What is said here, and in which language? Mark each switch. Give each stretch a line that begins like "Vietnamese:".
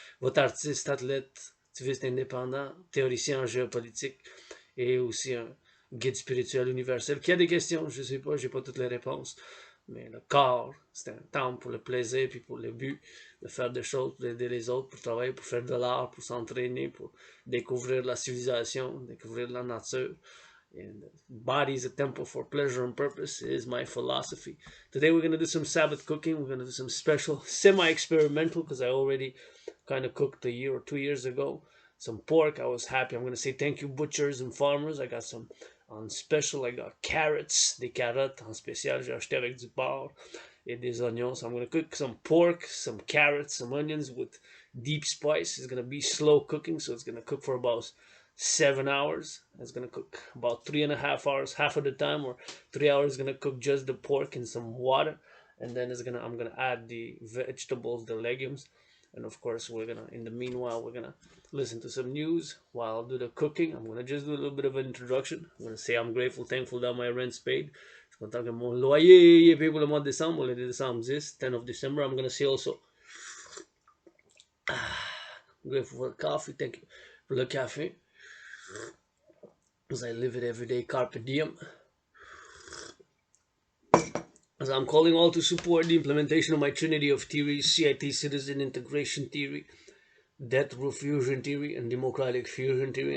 French: Votre artiste, athlète, activiste indépendant, théoricien en géopolitique et aussi un guide spirituel universel. Qui a des questions? Je sais pas, j'ai pas toutes les réponses. Mais le corps, c'est un temple pour le plaisir puis pour le but de faire des choses, pour aider les autres, pour travailler, pour faire de l'art, pour s'entraîner, pour découvrir la civilisation, découvrir la nature.
English: And body is a temple for pleasure and purpose is my philosophy. Today we're going to do some Sabbath cooking. We're going to do some special semi-experimental because I already kind of cooked a year or 2 years ago. Some pork. I was happy. I'm going to say thank you butchers and farmers. I got some on special. I got carrots,
French: des carottes en spécial. J'ai acheté avec du porc et des oignons.
English: So I'm going to cook some pork, some carrots, some onions with deep spice. It's going to be slow cooking. So it's going to cook for about 7 hours. It's gonna cook about 3.5 hours, half of the time, or 3 hours. Gonna cook just the pork in some water, and then I'm gonna add the vegetables, the legumes, and of course in the meanwhile we're gonna listen to some news while I do the cooking. I'm gonna just do a little bit of an introduction. I'm gonna say I'm grateful, thankful that my rent's paid.
French: Je suis content que mon loyer est payé pour le mois de décembre, le décembre 10,
English: 10 of December. I'm gonna say also I'm grateful for the coffee. Thank you for the cafe. As I live it every day, carpe diem. As I'm calling all to support the implementation of my trinity of theories, CIT citizen integration theory, death row fusion theory, and democratic fusion theory.